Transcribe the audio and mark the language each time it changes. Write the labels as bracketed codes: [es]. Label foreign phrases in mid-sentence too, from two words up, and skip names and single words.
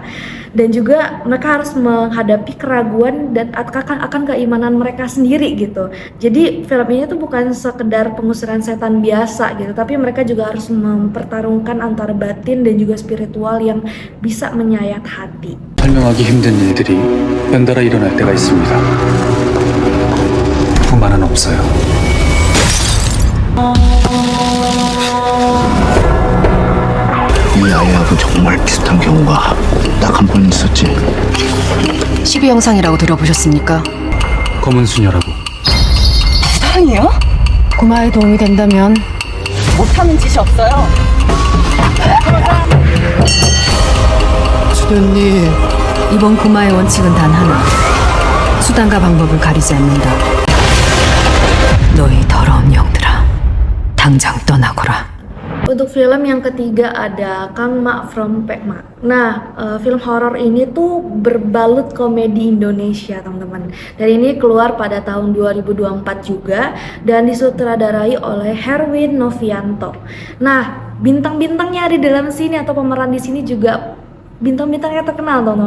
[id] Dan juga mereka harus menghadapi keraguan dan akan keimanan mereka sendiri gitu. Jadi film ini tuh bukan sekedar pengusiran setan biasa gitu, tapi mereka juga harus mempertarungkan antara batin dan juga spiritual yang bisa menyayat hati. [ko] 설명하기 힘든 일들이 연달아 일어날 때가 있습니다. 불만은 없어요. 이 아이하고 정말 비슷한 경우가 딱 한 번 있었지. 12 형상이라고 들어보셨습니까? 검은 수녀라고. 사랑이요? 고마에 도움이 된다면 못하는 짓이 없어요. 수녀님. 이번 고마의 원칙은 단 하나. 수단과 방법을 가리지 않는다. 너희 더러운 영들아, 당장 떠나거라. [id] Untuk film yang ketiga ada Kang Mak from Pek Mak. Nah, film horor ini tuh berbalut komedi Indonesia, teman-teman. Dan ini keluar pada tahun 2024 juga dan disutradarai oleh Herwin Novianto. Nah, bintang-bintangnya di dalam sini atau pemeran di sini juga bintang-bintang yang terkenal teman-teman.